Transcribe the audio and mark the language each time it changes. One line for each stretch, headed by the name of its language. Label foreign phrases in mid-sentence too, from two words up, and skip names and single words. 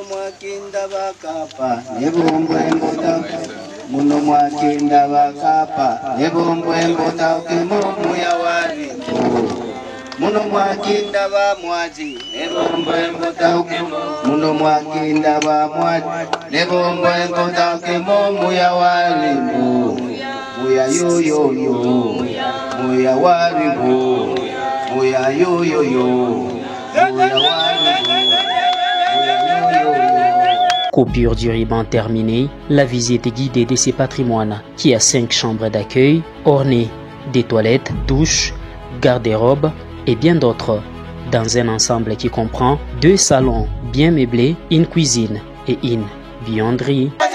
Lingala: mwakinda bakapa nebombo embota Muno mwakinda bakapa nebombo embota Kemomu ya wari Muno mwakinda ba mwaji nebombo embota Muno mwakinda ba mwaji nebombo embota Kemomu ya wari Muya yo yo yo Muya wari Muya yo yo yo Muya wari
French: Coupure du ruban terminée, la visite guidée de ces patrimoines qui a 5 chambres d'accueil, ornées des toilettes, douches, garde-robes et bien d'autres, dans un ensemble qui comprend 2 salons bien meublés, une cuisine et une buanderie.